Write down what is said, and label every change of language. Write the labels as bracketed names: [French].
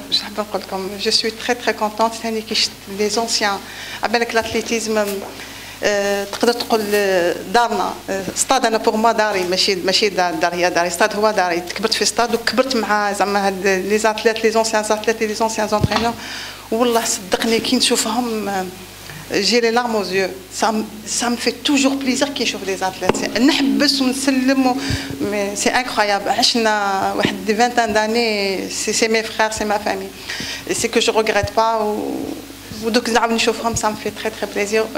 [Arabic] واش نحب نقول لكم [French] جو سوي تري تري كونطونت [Arabic] ثاني كي شفت لي زونسيان. عبالك الاتليتيزم تقدر تقول دارنا ستاد. انا بوغ ما داري ماشي دار هي داري، ستاد هو داري. كبرت في ستاد وكبرت مع زعما هاد [French] لي زاتليت لي زونسيان زونترينور. [Arabic] والله صدقني كي نشوفهم [French] j'ai les larmes aux yeux. Ça me fait toujours plaisir [Arabic] كي نشوف لي زاتليت، نحبس ونسلم. [French] mais c'est incroyable. [Arabic] عشنا واحد 20 [French] d'années، c'est mes frères, c'est ma famille. c'est que je regrette pas. [Arabic] ودوك نعاود نشوفهم [French] ça me fait très très plaisir.